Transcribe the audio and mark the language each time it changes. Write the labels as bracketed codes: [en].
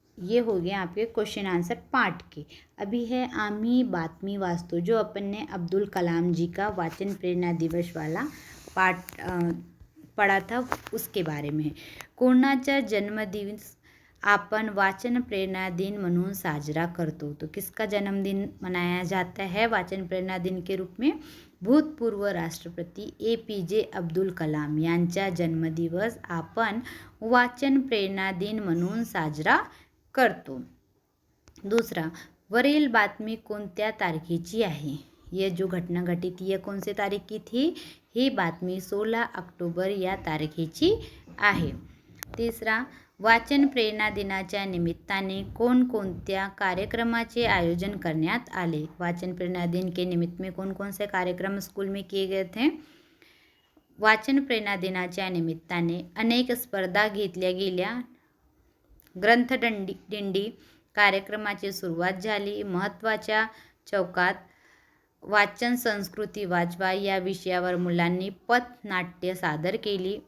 [hi] ये हो गए आपके क्वेश्चन आंसर पार्ट के. अभी है [mr] आम्ही बातमी वाचतो, [hi] जो अपन ने अब्दुल कलाम जी का वाचन प्रेरणा दिवस वाला पार्ट पढ़ा था, उसके बारे में है. [mr] कोणाचा जन्मदिवस आपण वाचन प्रेरणा दिन म्हणून साजरा करतो. [hi] तो किसका जन्मदिन मनाया जाता है वाचन प्रेरणा दिन के रूप में? [mr] भूतपूर्व राष्ट्रपति APJ अब्दुल कलाम यांचा जन्मदिवस आपण वाचन प्रेरणा दिन म्हणून साजरा करतो. दूसरा, वरील बातमी कोणत्या तारखेची आहे? [hi] ये जो घटना घटित ये कौन सी तारीख की थी? [mr] ही बातमी 16 ऑक्टोबर या तारखेची आहे. तिसरा, वाचन प्रेरणा दिनाच्या निमित्ताने कोणकोणत्या कार्यक्रमाचे आयोजन करण्यात आले? [hi] वाचन प्रेरणा दिन के निमित्त में कौन कौन से कार्यक्रम स्कूल में किए गए थे? [mr] वाचन प्रेरणा दिनाच्या निमित्ताने अनेक स्पर्धा घेतल्या गेल्या. ग्रंथदिंडी कार्यक्रमाची सुरुवात झाली. महत्त्वाच्या चौकात वाचन संस्कृती वाचवा या विषयावर मुलांनी पथनाट्य सादर केली.